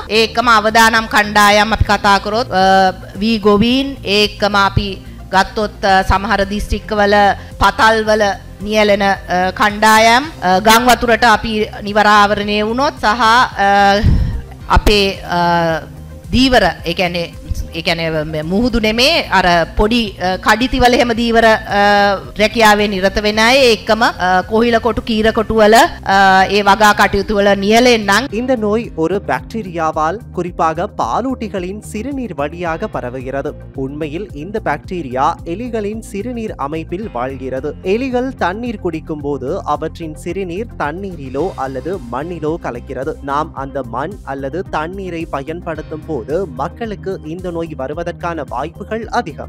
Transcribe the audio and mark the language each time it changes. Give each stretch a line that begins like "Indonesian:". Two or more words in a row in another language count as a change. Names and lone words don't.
Sinhala: ඒකම අවදානම් කණ්ඩායම් අපි කතා කරොත් වී ගොවීන්, ඒකම අපි ගත්තොත් සමහර දිස්ත්‍රික්කවල පතල්වල නියැලෙන කණ්ඩායම්, ගම් වතුරට අපි නිවරාවරණය වුණොත් සහ අපේ දීවර, ඒ කියන්නේ මුහුදු නෙමේ අර පොඩි කඩිතිවල එහෙම දීවර රැකියාවේ නිරත වෙන අය, ඒකම කොහිල කොටු, කීර කොටු වල ඒ වගා කටයුතු වල නියැලෙන්නම්.
Tamil: இந்த நோய் ஒரு பாக்டீரியாவால் குறிப்பாக பாலூட்டிகளின் சிறுநீர் வழியாக பரவுகிறது. உண்மையில் இந்த பாக்டீரியா எலிகளின் சிறுநீர் அமைப்பில் வாழ்கிறது. எலிகள் தண்ணீர் குடிக்கும் போது அவற்றின் சிறுநீர் தண்ணீரிலோ அல்லது மண்ணிலோ கலக்கிறது. நாம் அந்த மண் அல்லது தண்ணீரை பயன்படுத்தும் போது மக்களுக்கு இந்த நோய் வருவதற்கான வாய்ப்புகள் அதிகம்.